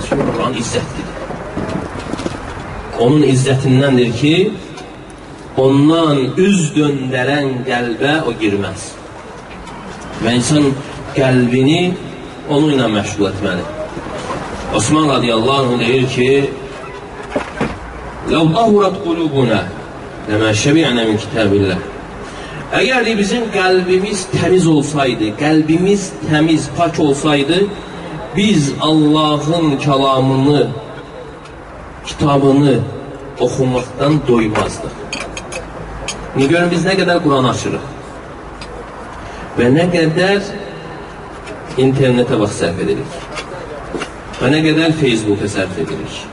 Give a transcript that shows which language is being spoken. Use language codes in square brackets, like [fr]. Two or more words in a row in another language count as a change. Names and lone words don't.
[az] Çünki Quran izzətlidir. Onun izzətindəndir ki, ondan üz döndərən qəlbə o girməz. Və insan qəlbini onunla məşğul etməli. Osman [ar] رضي الله عنه [az] deyir ki, [ar] لَوْ طَهُرَتْ قُلُوبُنَا لَمَا شَبِعْنَا مِنْ كِتَابِ اللّٰهِ. [az] Əgər bizim qəlbimiz təmiz olsaydı, qəlbimiz təmiz, pak olsaydı, biz Allahın kəlamını, kitabını oxumaqdan doymazdıq. Görün, biz nə qədər Quran açırıq və nə qədər internetə vaxt sərf edirik və nə qədər Facebook'a sərf edirik.